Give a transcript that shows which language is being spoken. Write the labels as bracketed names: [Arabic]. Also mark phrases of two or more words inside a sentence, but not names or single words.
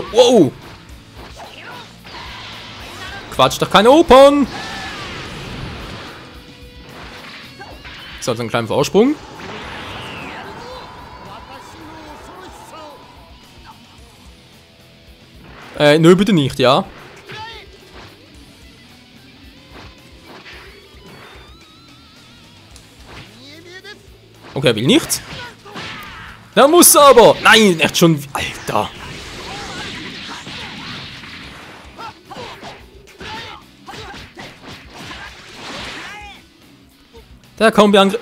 [German] Wow. Quatsch doch keine Opern. So, dann einen kleinen Vorsprung. [Japanese] 私の恐ろしさを [German] Nö, bitte nicht, ja. Okay, er will nicht. Da muss er aber. Nein, echt schon. Alter. Der Kombi-Angriff.